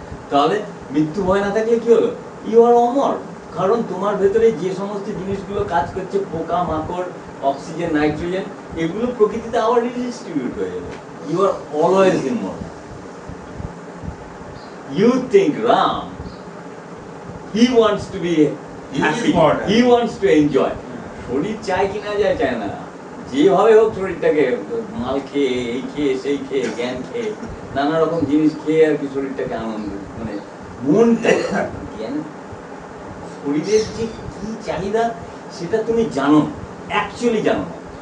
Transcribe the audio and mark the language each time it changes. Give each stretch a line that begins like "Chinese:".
Bangla: তাহলে মৃত্যু ভয় না থাকলে কি হলো? ইউ আর অমর, কারণ তোমার ভেতরে যে সমস্ত জিনিসগুলো কাজ করছে, পোকা মাকড়, অক্সিজেন, নাইট্রোজেন, এগুলো প্রকৃতিতে আবার রিডিস্ট্রিবিউট হয়ে যাবে।
English: You are always immortal. You think Ram, he wants to be happy, he wants to enjoy.
Bangla: শরীর চায় কিনা যায়, চায় না, যেভাবে হোক শরীরটাকে মাল খেয়ে, এই খেয়ে, সেই খেয়ে, জ্ঞান খেয়ে, নানা রকম জিনিস খেয়ে আর কি শরীরটাকে আনন্দ, মানে মনটা জ্ঞান, শরীরের যে কি চাহিদা সেটা তুমি জানো, অ্যাকচুয়ালি জানো না।